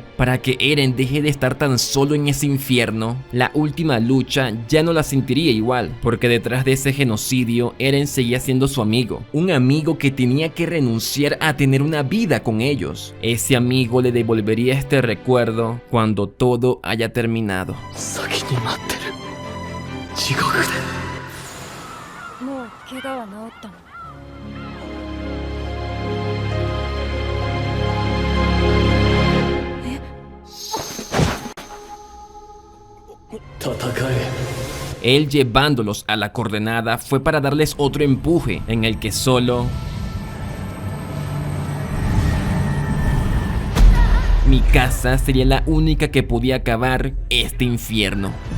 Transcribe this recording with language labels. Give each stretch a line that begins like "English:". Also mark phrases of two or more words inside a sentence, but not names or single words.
Spanish: Para que Eren deje de estar tan solo en ese infierno, la última lucha ya no la sentiría igual, porque detrás de ese genocidio Eren seguía siendo su amigo, un amigo que tenía que renunciar a tener una vida con ellos. Ese amigo le devolvería este recuerdo cuando todo haya terminado.
Japanese: もう怪我は治ったの？
Spanish: Él llevándolos a la coordenada fue para darles otro empuje en el que solo mi casa sería la única que podía acabar este infierno.